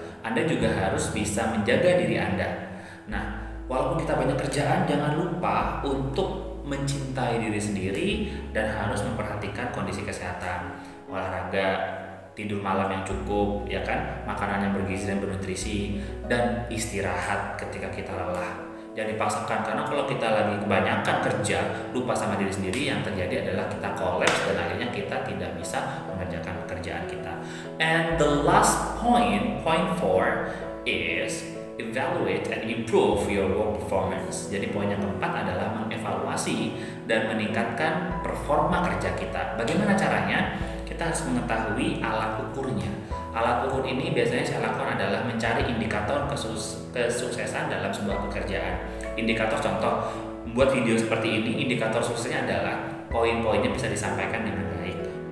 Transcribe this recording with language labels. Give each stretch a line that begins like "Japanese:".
Indonesian: Anda juga harus bisa menjaga diri Anda. Nah, walaupun kita banyak kerjaan, jangan lupa untuk mencintai diri sendiri dan harus memperhatikan kondisi kesehatan, olahraga, tidur malam yang cukup, ya kan, makanan yang bergizi dan bernutrisi, dan istirahat ketika kita lelah. Jangan dipaksakan, karena kalau kita lagi kebanyakan kerja, lupa sama diri sendiri, yang terjadi adalah kita kolaps dan akhirnya kita tidak bisa mengerjakan pekerjaan kita.
English: And the last point 4 is evaluate and improve your work performance.
Indonesian: Jadi poin yang keempat adalah mengevaluasi dan meningkatkan performa kerja kita. Bagaimana caranya? Kita harus mengetahui alat ukurnya. Alat ukur ini biasanya saya lakukan adalah mencari indikator kesuksesan dalam sebuah pekerjaan. Indikator contoh, membuat video seperti ini, indikator suksesnya adalah poin-poinnya bisa disampaikan dengan baik.